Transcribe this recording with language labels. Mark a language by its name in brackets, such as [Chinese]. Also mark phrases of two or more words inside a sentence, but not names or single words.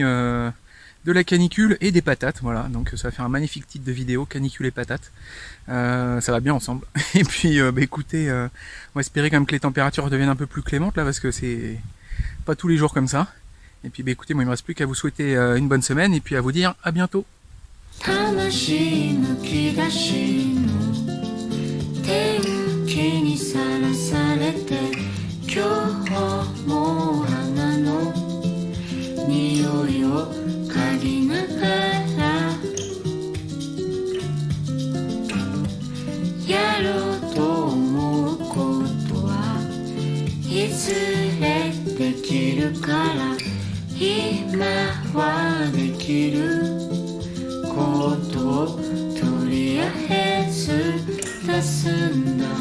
[French] de la canicule et des patates, voilà, donc ça va faire un magnifique titre de vidéo, canicule et patates, ça va bien ensemble. Et puis bah écoutez, on va espérer quand même que les températures deviennent un peu plus clémentes là, parce que c'est pas tous les jours comme ça. Et puis bah écoutez, moi il me reste plus qu'à vous souhaiter une bonne semaine et puis à vous dire à bientôt. [Japanese] 魂むき出しの天気にさらされて今日も花の匂いを嗅ぎながらやろうと思うことはいずれできるから今はできることをとりあえず出すんだ